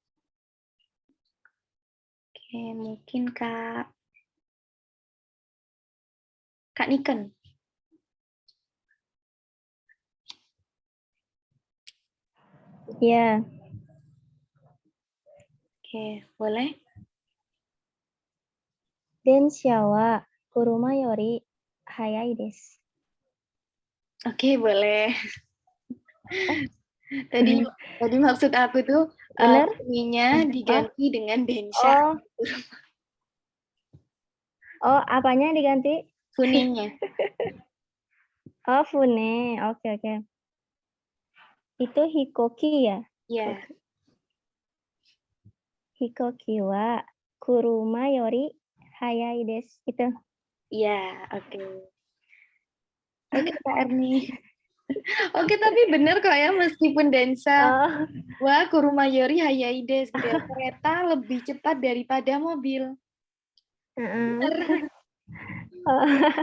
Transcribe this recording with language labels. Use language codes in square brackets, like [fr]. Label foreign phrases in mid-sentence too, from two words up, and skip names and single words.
[id] Oke, mungkin Kak Niken. Ya, Oke, boleh? [ja] 電車は車より速いです. [id] Oke, boleh. Tadi maksud aku tuh Benar? funinya diganti dengan densha. Oh, oh, apanya diganti? Funinya. Oh, fune. Oke, oke. Itu hikoki ya? Ya. [ja] 飛行機は車より速いです. [id] Itu. Ya, oke. Oke, Kak Erni. Oke, tapi benar kok ya, meskipun Densa, Oh, wah, [ja] 車より速いです, [id] gitu ya. Kereta lebih cepat daripada mobil. heeh. Oh.